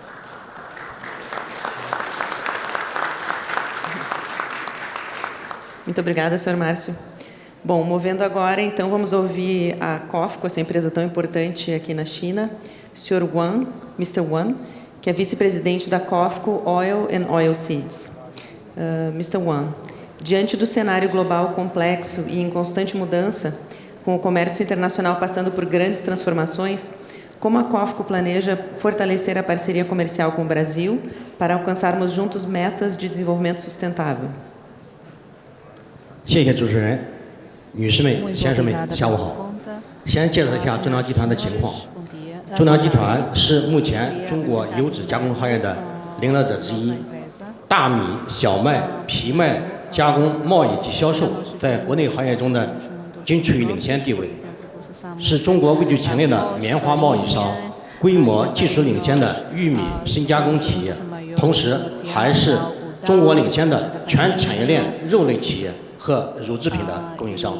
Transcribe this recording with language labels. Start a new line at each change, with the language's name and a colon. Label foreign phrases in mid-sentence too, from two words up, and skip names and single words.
Portuguese: Muito obrigada, Sr. Márcio. Bom, movendo agora, então, vamos ouvir a COFCO, essa empresa tão importante aqui na China, Sr. Wang, Mr. Wang, que é vice-presidente da COFCO Oil and Oilseeds. Mr. Wang, diante do cenário global complexo e em constante mudança, com o comércio internacional passando por grandes transformações, como a COFCO planeja fortalecer a parceria comercial com o Brasil para alcançarmos juntos metas de desenvolvimento sustentável?
Chinese: 谢谢主持人，女士们、先生们，下午好。先介绍一下中粮集团的情况。中粮集团是目前中国油脂加工行业的领导者之一，大米、小麦、皮麦加工、贸易及销售在国内行业中的均处于领先地位，是中国位居前列的棉花贸易商，规模、技术领先的玉米深加工企业，同时还是中国领先的全产业链肉类企业和乳制品的供应商。